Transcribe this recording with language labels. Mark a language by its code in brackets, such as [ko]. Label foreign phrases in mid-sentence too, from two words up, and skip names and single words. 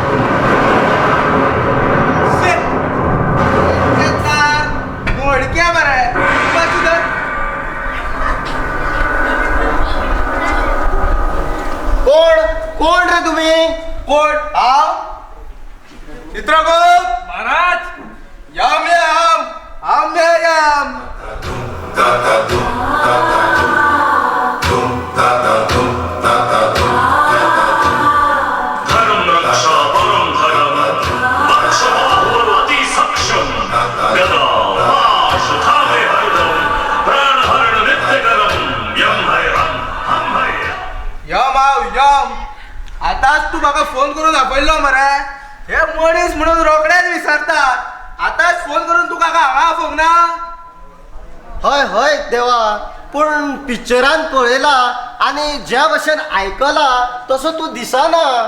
[kok] मोडक्या मरे. कोण कोण रे तुम्ही? कोण? हांव चित्रगुप्त महाराज यम यम आंबे यम. [hi] धर्म रक्षा परम धर्म अति सक्षम गदा पाश थामे हरदम प्राण हरण नित्य करम यम है हम है. [kok] यम हांव यम. आताच तू म्हाका फोन करून आपयल्लो मरे. हे मनीस म्हणून रोकडेच विसरतात. आताच फोन करून तुका हांगा आपोवंक ना. हय हय देवा. पूण पिक्चरान पळयला आनी ज्या भशेन आयकला तसो तू दिसना.